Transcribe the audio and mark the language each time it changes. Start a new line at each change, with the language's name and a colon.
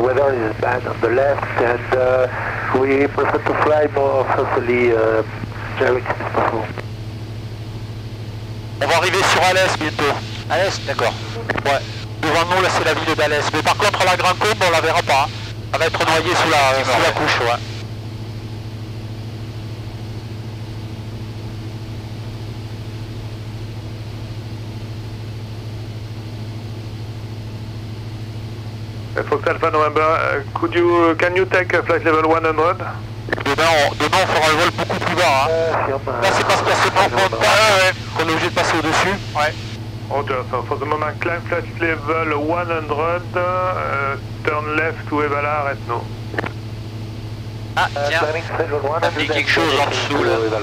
English: Weather is bad on the left, and we prefer to fly more southerly direct as possible.
French: On va arriver sur Alès bientôt. Alès, d'accord. Ouais. Devant nous, là, c'est la ville d'Alès. Mais par contre, la Grande Combe, on la verra pas. Hein. Elle va être noyée sous la couche, ouais.
English: Fox Alpha November, can you take flight level 100?
French: Demain, on fera le vol beaucoup plus bas. Hein. Là, c'est parce qu'il y a ce point qu'on est obligé de passer au-dessus. Ouais.
English: Roger, so for the moment, climb flight level 100, turn left to Evala, Retno.
French: Ah, tiens, ça fait quelque chose en dessous, là.